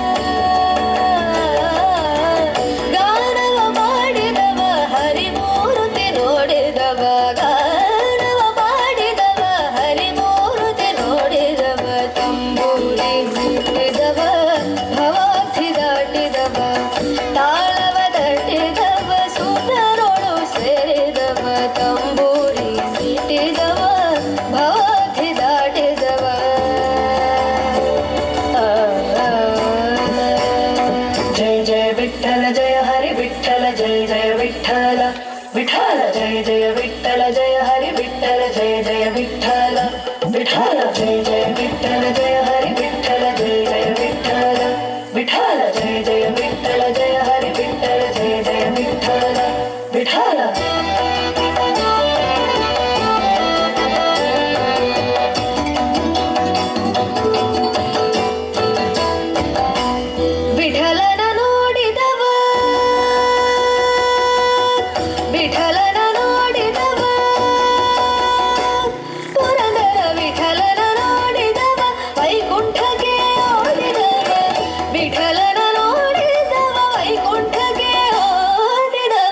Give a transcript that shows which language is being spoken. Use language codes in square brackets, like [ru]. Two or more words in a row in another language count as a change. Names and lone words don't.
[kn] ಹರಿಮೂರ್ತಿ ನೋಡಿದವ ಗಾನವ ಮಾಡಿದವ ಹರಿಮೂರ್ತಿ ನೋಡಿದವ ತಂಬೂರಿ ಮೀಟಿದವ ಭವಾಬ್ಧಿ ದಾಟಿದವ ತಾಳವ ತಟ್ಟಿದವ ಸುಂದರೊಳು ಸೇರಿದವ ತಂಬೂರಿ ಮೀಟಿದವ ಭವಾಬ್ಧಿ ದಾಟಿದವ [mr] जय जय विठ्ठल जय हरि विठ्ठल जय जय विठ्ठल विठ्ठल जय जय विठ्ठल जय हरि विठ्ठल जय जय विठ्ठल विठ्ठल जय जय विठ्ठल जय हरि विठ्ठल जय जय विठ्ठल विठ्ठल जय जय विठ्ठल जय हरि विठ्ठल जय जय विठ्ठल विठ्ठल [kn] ವಿಠಲನ ನೋಡಿದವ ವಿಠಲನ ನೋಡಿದವ ಪುರಂದರ ವಿಠಲನ ನೋಡಿದವ ವೈಕುಂಠಕ್ಕೆ ಓಡಿದವ ವಿಠಲನ ನೋಡಿದವ ವೈಕುಂಠಕ್ಕೆ ಓಡಿದವ